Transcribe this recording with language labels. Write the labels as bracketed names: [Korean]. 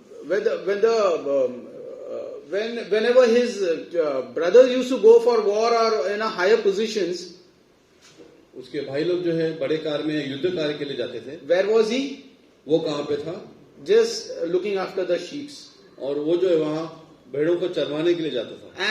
[English] Whenever his brothers used to go for war or in a higher positions, [Hindi] उसके भाई लोग जो है बड़े कार में युद्ध कार्य के लिए जाते थे। [English] where was he? [Hindi] वो कहाँ पे था? [English] Just looking after the sheep. [Hindi] और वो जो है वहाँ भेड़ों को चरवाने के लिए जाता था।